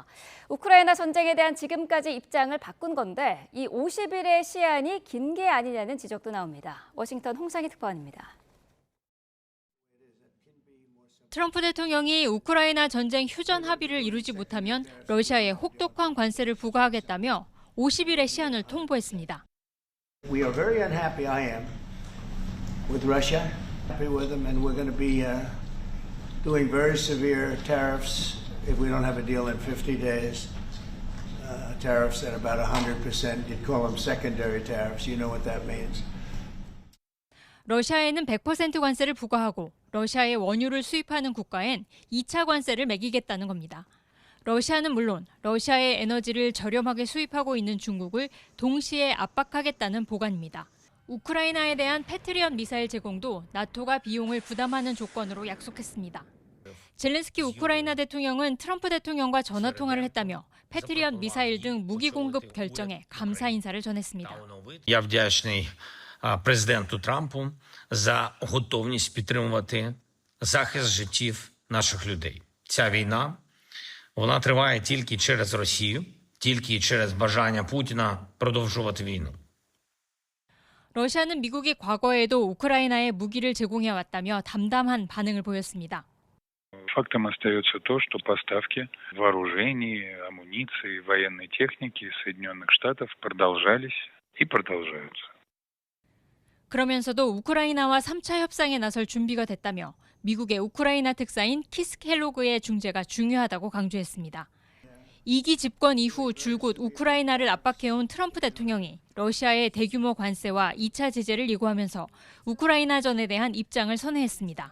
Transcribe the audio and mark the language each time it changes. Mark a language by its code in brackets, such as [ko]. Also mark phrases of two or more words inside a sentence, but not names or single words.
[ko] 우크라이나 전쟁에 대한 지금까지 입장을 바꾼 건데 이 50일의 시한이 긴 게 아니냐는 지적도 나옵니다. 워싱턴 홍상희 특파원입니다. 트럼프 대통령이 우크라이나 전쟁 휴전 합의를 이루지 못하면 러시아에 혹독한 관세를 부과하겠다며 50일의 시한을 통보했습니다. [en] We are very unhappy, I am, with Russia. Happy with them, and we're going to be doing very severe tariffs if we don't have a deal in 50 days. Tariffs at about 100%. You'd call them secondary tariffs. You know what that means. [ko] 러시아에는 100% 관세를 부과하고 러시아의 원유를 수입하는 국가엔 2차 관세를 매기겠다는 겁니다. 러시아는 물론 러시아의 에너지를 저렴하게 수입하고 있는 중국을 동시에 압박하겠다는 보관입니다. 우크라이나에 대한 패트리엇 미사일 제공도 나토가 비용을 부담하는 조건으로 약속했습니다. 젤렌스키 우크라이나 대통령은 트럼프 대통령과 전화 통화를 했다며 패트리엇 미사일 등 무기 공급 결정에 감사 인사를 전했습니다. [uk] Я вдячний президенту Трампу за готовність підтримувати захист життів наших людей. Ця війна, вона триває тільки через Росію, тільки через бажання Путіна продовжувати війну. [ko] 러시아는 미국이 과거에도 우크라이나에 무기를 제공해왔다며 담담한 반응을 보였습니다. [ru] Фактом остается то, что поставки вооружений, амуниции, военной техники из Соединенных Штатов продолжались и продолжаются. [ko] 그러면서도 우크라이나와 3차 협상에 나설 준비가 됐다며 미국의 우크라이나 특사인 키스 켈로그의 중재가 중요하다고 강조했습니다. 2기 집권 이후 줄곧 우크라이나를 압박해온 트럼프 대통령이 러시아의 대규모 관세와 2차 제재를 예고하면서 우크라이나전에 대한 입장을 선회했습니다.